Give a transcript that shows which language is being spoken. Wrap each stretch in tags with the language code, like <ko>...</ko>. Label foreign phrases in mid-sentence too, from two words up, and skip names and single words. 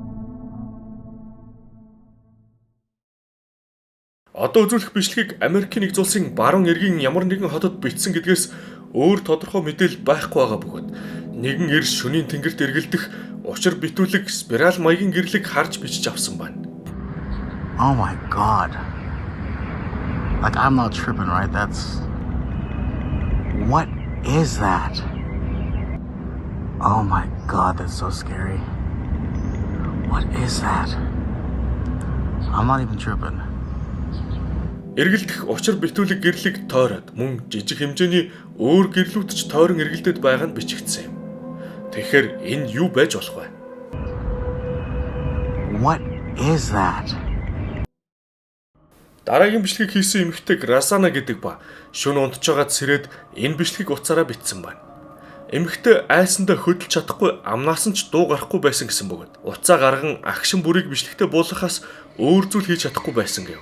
<mn>Одоо үзүүлэх бичлэгийг Америкийн нэгдсэн улсын баруун эргийн ямар нэгэн хотод бичсэн гэдгээс өөр тодорхой мэдээлэл байхгүй байгаа бөгөөд нэгэн эрс шөнийн тэнгэрт эргэлдэх учир битүүлэг спираль маягийн гэрлийг харж бичиж авсан байна.</mn> <en>Oh my god. Like I'm not tripping, right? What is that? Oh my god, that's so scary. What is that? I'm not even tripping.</en> <mn>Эргэлдэх учир битүүлэг гэрлийг тойроод мөн жижиг хэмжээний өөр гэрлүүд ч тойрон эргэлдээд байгаа нь бичигдсэн юм. Тэгэхээр энэ юу байж болох вэ?</mn> <en>What is that?</en> <mn>Дараагийн бичлэгийг хийсэн эмэгтэйг Расана гэдэг ба шөнө унтж байгаад сэрээд энэ бичлэгийг утсаараа бичсэн байна. Эмэгтэй айсандаа хөдөлж чадахгүй амнаас нь ч дуу гарахгүй байсан гэсэн бөгөөд уцаа гарган агшин бүрийг бичлэгтээ буулгахаас өөр зүйл хийж чадахгүй байсан гэв.</mn>